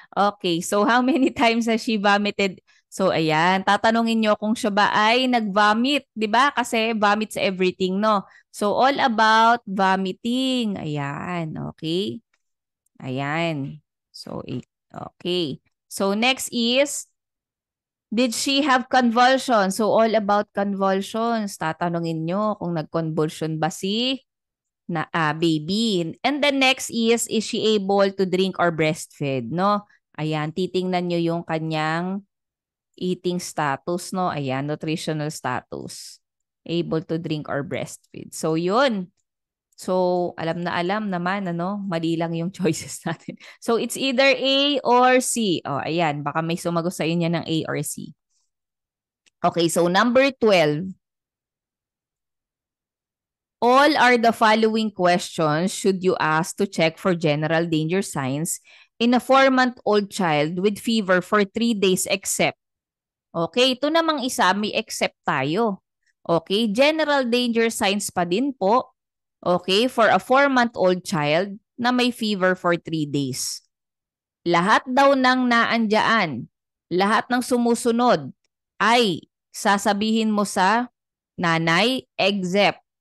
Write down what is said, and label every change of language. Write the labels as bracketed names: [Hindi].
[English] Okay, so how many times has she vomited? [Filipino] So ayan, tatanungin nyo kung siya ba ay nag-vomit, di ba? [English] Kasi vomits everything, no? So all about vomiting. Ayan, okay? Ayan. So, okay. So next is, did she have convulsion? So all about convulsions. [Filipino] Tatanungin nyo kung nag-convulsion ba si baby. [English] And the next is she able to drink or breastfeed? No? [Filipino] Ayan, titingnan nyo yung kanyang eating status, no? [English] Ayan, nutritional status. Able to drink or breastfeed. [Filipino] So yun. So alam na alam naman, ano? Mali lang yung choices natin. [English] So it's either A or C. [Filipino] Oh, ayan, baka may sumagot sa inyo ng A or C. [English] Okay, so number 12. All are the following questions should you ask to check for general danger signs in a 4-month-old child with fever for 3 days except. [Filipino] Okay, ito namang isa, may except tayo. Okay, general danger signs pa din po. [English] Okay, for a 4-month-old child na may fever for 3 days. [Filipino] Lahat daw ng naandyan, lahat ng sumusunod ay sasabihin mo sa nanay, except.